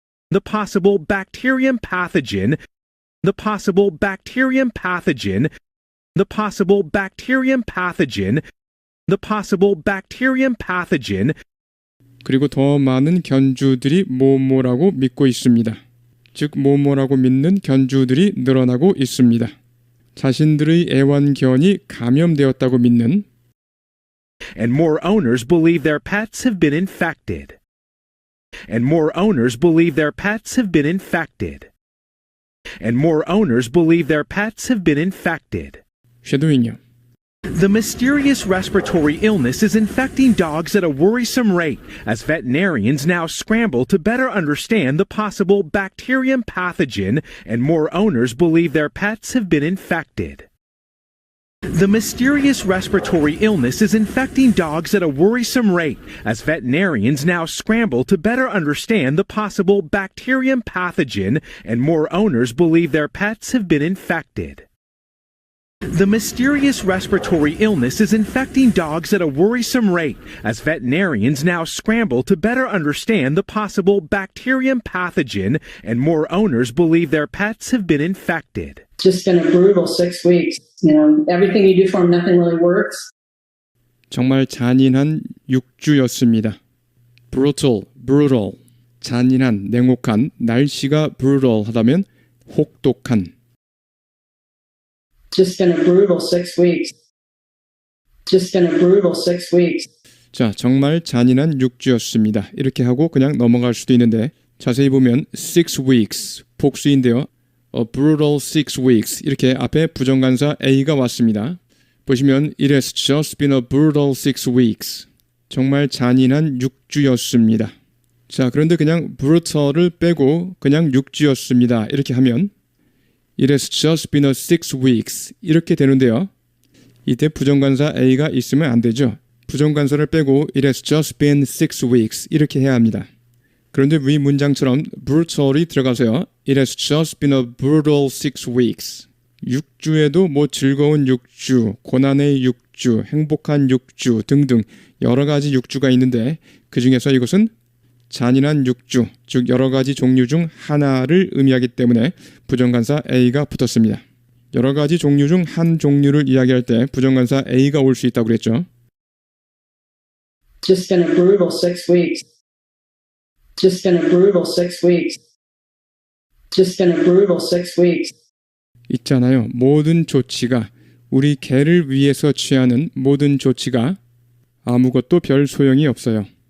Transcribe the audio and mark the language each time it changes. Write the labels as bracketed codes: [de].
[en] the possible bacterium pathogen the possible bacterium pathogen the possible bacterium pathogen the possible bacterium pathogen [ko] 그리고 더 많은 견주들이 뭐뭐라고 믿고 있습니다. 즉 뭐뭐라고 믿는 견주들이 늘어나고 있습니다. 자신들의 애완견이 감염되었다고 믿는 [en] and more owners believe their pets have been infected and more owners believe their pets have been infected and more owners believe their pets have been infected. [ko] 쉐도잉이요. [en] The mysterious respiratory illness is infecting dogs at a worrisome rate as veterinarians now scramble to better understand the possible bacterium pathogen and more owners believe their pets have been infected. The mysterious respiratory illness is infecting dogs at a worrisome rate as veterinarians now scramble to better understand the possible bacterium pathogen and more owners believe their pets have been infected. The mysterious respiratory illness is infecting dogs at a worrisome rate as veterinarians now scramble to better understand the possible bacterium pathogen and more owners believe their pets have been infected. Just been a brutal 6 weeks. Everything you do for them, nothing really works. [ko] 정말 잔인한 6주였습니다. brutal, 잔인한, 냉혹한, 날씨가 brutal하다면 혹독한. [en] Just been a brutal 6 weeks. Just been a brutal 6 weeks. [ko] 자, 정말 잔인한 6주였습니다. 이렇게 하고 그냥 넘어갈 수도 있는데 자세히 보면 6 weeks, 복수인데요. [en] A brutal 6 weeks [ko] 이렇게 앞에 부정관사 A가 왔습니다. 보시면 [en] It has just been a brutal 6 weeks. [ko] 정말 잔인한 6주였습니다. 자, 그런데 그냥 brutal을 빼고 그냥 6주였습니다. 이렇게 하면 [en] It has just been a 6 weeks [ko] 이렇게 되는데요. 이때 부정관사 A가 있으면 안 되죠. 부정관사를 빼고 [en] It has just been 6 weeks [ko] 이렇게 해야 합니다. 그런데 위 문장처럼 brutal이 들어가서요. [en] It has just been a brutal 6 weeks. [ko] 6주에도 뭐 즐거운 6주, 고난의 6주, 행복한 6주 등등 여러 가지 6주가 있는데 그 중에서 이것은 잔인한 6주, 즉 여러 가지 종류 중 하나를 의미하기 때문에 부정관사 A가 붙었습니다. 여러 가지 종류 중 한 종류를 이야기할 때 부정관사 A가 올 수 있다고 그랬죠. [en] Just been a brutal 6 weeks. Just been a brutal 6 weeks. Just been a brutal 6 weeks. [ko] 있잖아요. 모든 조치가 우리 개를 위해서 취하는 모든 조치가 아무것도 별 소용이 없어요.